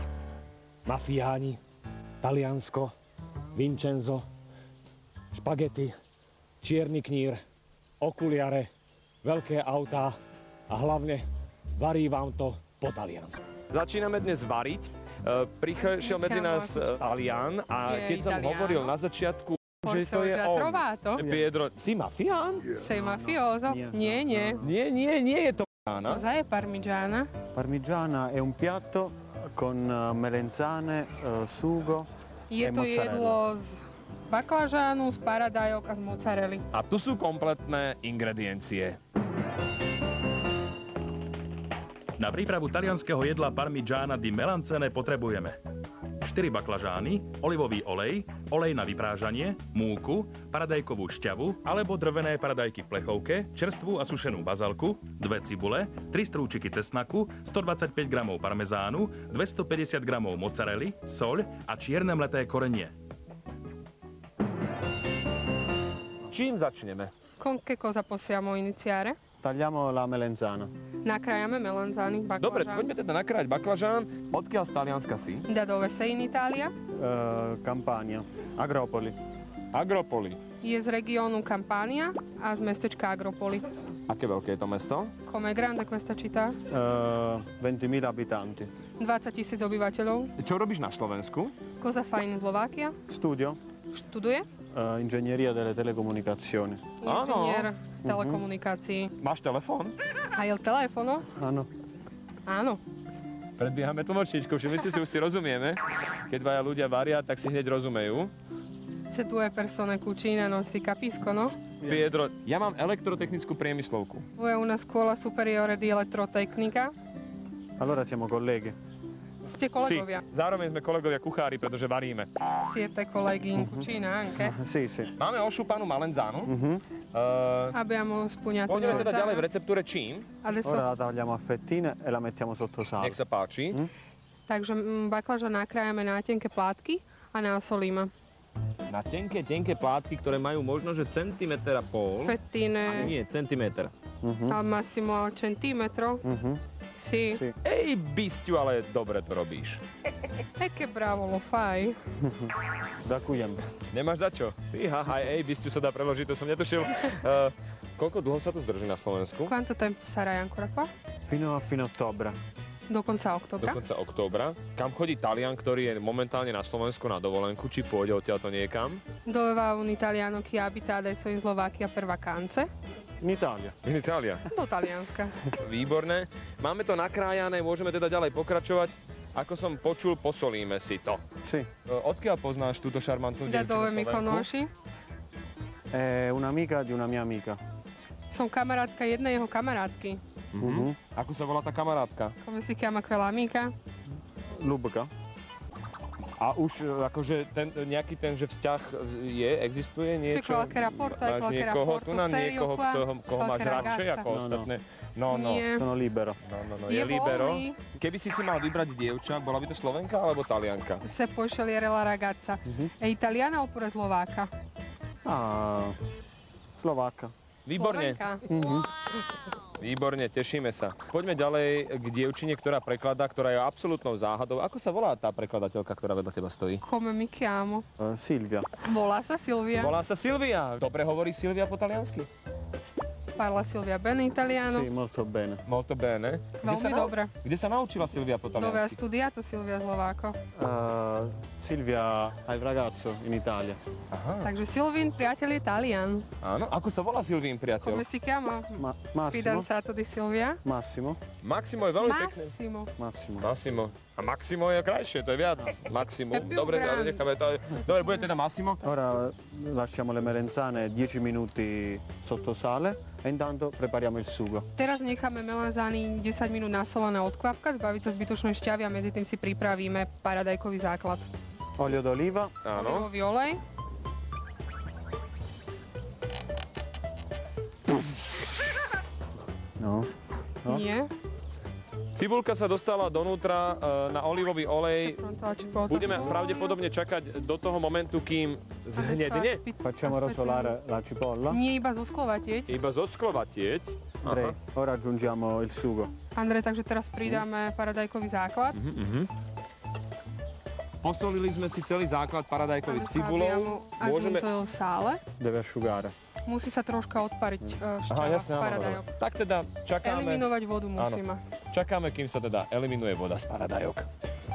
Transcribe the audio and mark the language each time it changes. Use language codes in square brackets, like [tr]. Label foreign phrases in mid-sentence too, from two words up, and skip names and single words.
[sk] Mafiáni, Taliansko, Vincenzo, špagety, čierny knír, okuliare, veľké autá a hlavne varí vám to po taliansku. Začíname dnes variť. Prišiel medzi nás Talian a keď som hovoril na začiatku, že to je on. Pietro, si mafián? [it] Sei mafioso? [sk] Nie, nie. Nie je to p***ana. [it] Cosa è parmigiana? Parmigiana è un piatto con melenzane, sugo [sk] Je [it] e [sk] to jedlo [it] mozzarella. [sk] z baklažánu, z paradajok a z mozzarelly. A tu sú kompletné ingrediencie. Na prípravu talianskeho jedla [it] parmigiana di melanzane [sk] potrebujeme 4 baklažány, olivový olej, olej na vyprážanie, múku, paradajkovú šťavu alebo drvené paradajky v plechovke, čerstvú a sušenú bazalku, 2 cibule, 3 strúčiky cesnaku, 125 g parmezánu, 250 g mozzarelly, soľ a čierne mleté korenie. Čím začneme? [it] Con che cosa possiamo iniziare? Tagliamo la melenzana. [sk] Nakrájame melanzány, baklažán. Dobre, poďme teda nakrájať baklažán. Odkiaľ z Talianska si? [it] Da dove sei in Italia? Campania, Agropoli. Agropoli. [sk] Je z regiónu Campania a z mestečka Agropoli. Aké veľké je to mesto? [it] Com'è grande questa città? 20.000 abitanti. [sk] 20 000 obyvateľov. Čo robíš na Slovensku? [it] Cosa fa in Slovakia? Studio, [sk] Študuje? [it] ingegneria delle telecomunicazioni. [sk] Inžinier telekomunikácií. Máš telefón? [it] A il telefono? [sk] Áno. Áno. Predbiehame tlmočníčku, všimli ste si, už si rozumieme. Keď dvaja ľudia varia, tak si hneď rozumejú. [it] Se due persone cucinano si capiscono? [sk] Pietro, ja mám elektrotechnickú priemyslovku. [it] Tu è una scuola superiore di elettrotecnica. Allora siamo colleghi. [sk] Ste kolegovia? Zároveň sme kolegovia kuchári, pretože varíme. [it] Siete colleghi in cucina anche? Sì, sì. [sk] Máme ošúpanú malenzánu. [it] Abbiamo spugnato [sk] Pôjdeme teda [it] melanzane. [sk] ďalej v receptúre čím? [it] Adesso, Ora la tagliamo a fettine e la mettiamo sotto sale. [sk] Nech sa páči. takže baklažan nakrájame na tenké plátky a nasolíme. Na tenké plátky, ktoré majú možno, že centimeter a pol. [it] Fettine [sk] Nie, centimeter. [it] al massimo al centimetro. Sì. Sì. [sk] Ej, bisťu, ale dobre to robíš. [it] E che bravo lo fai. [sk] Ďakujem. Nemáš za čo? Haha, ej, bisťu sa dá preložiť, to som netušil. Koľko dlho sa tu zdrží na Slovensku? [it] Quanto tempo sarai ancora qua? Fino a fine ottobre. [sk] Do konca Do oktobra. konca októbra. Kam chodí Talian, ktorý je momentálne na Slovensku na dovolenku, či pôjde odtiaľto niekam? [it] Dove va un italiano che abita adesso in Slovacchia per vacanze? In Italia. In Itália. [sk] Do Talianska. Výborné. Máme to nakrájané, môžeme teda ďalej pokračovať. Ako som počul, posolíme si to. [it] Sì. [sk] Odkiaľ poznáš túto šarmantnú [it] Da [sk] dievčinu [it] dove mi [sk] Slovenku? [it] conosci? È un'amica di una mia amica. [sk] Som kamarátka jednej jeho kamarátky. Ako sa volá tá kamarátka? [it] Come si chiama quella amica? Lubka. [sk] A už akože nejaký ten, že vzťah existuje niečo? [it] Či qualche rapporto, [sk] Máš [it] qualche [sk] niekoho [it] rapporto [sk] tu na [it] serio [sk] niekoho, [it] qua? [sk] koho máš [it] Qualche [sk] radšej [it] ragazza? [sk] ako ostatné? No. Nie. [it] Sono libero. [sk] No, Je je libero. voľný. Keby si mal vybrať dievča, bola by to Slovenka alebo Talianka? [it] Se puoi scegliere la ragazza, è italiana oppure slovacca? Ah, Slovacca. [sk] Výborne. Slovenka. Výborne, tešíme sa. Poďme ďalej k dievčine, ktorá prekladá, ktorá je absolútnou záhadou. Ako sa volá tá prekladateľka, ktorá vedľa teba stojí? [it] Come mi chiamo? Silvia. [sk] Volá sa Silvia. Volá sa Silvia. Dobre hovorí Silvia po taliansky? [it] Parla Silvia bene italiano? Sì, molto bene. Molto bene. [sk] Veľmi dobre. Kde sa naučila Silvia po [it] Dove ha [sk] taliansky? [it] studiato Silvia Slováko? Silvia ha il ragazzo in Italia. [sk] Aha, Takže Silvín priateľ je Talian. áno. Ako sa volá Silvín priateľ? [it] Come si chiama? Massimo. Fidanzato di Silvia? Massimo. [sk] Maximo je veľmi pekné. [it] Massimo. Massimo. Massimo. [sk] A Maximo je krajšie, to je viac. Maximo. [it] È più [sk] Dobre, [it] grande. [sk] necháme to. Dobre, bude teda Massimo. [it] Ora lasciamo le melenzane 10 minuti sotto sale e intanto prepariamo il sugo. [sk] Teraz necháme melanzány 10 minút nasolené od kvapka, zbaviť sa zbytočnej šťavy a medzi tým si pripravíme paradajkový základ. [it] Olio d'oliva, [sk] Áno. Olivový olej, no, nie, Cibulka sa dostala donútra na olivový olej. Budeme Budeme pravdepodobne čakať do toho momentu, kým zhnedne. [it] Facciamo rosolare la cipolla. [sk] Nie iba zosklovatieť. Iba zosklovatieť. Andrej, [it] ora aggiungiamo il sugo. [sk] Andrej, takže teraz pridáme paradajkový základ. Posolili sme si celý základ paradajkový s [it] Abbiamo [sk] cibulou. Môžeme... [it] aggiunto il sale. Deve asciugare. [sk] Musí sa troška odpariť šťava z paradajok. Tak teda čakáme, Eliminovať vodu musíme. čakáme, kým sa teda eliminuje voda z paradajok.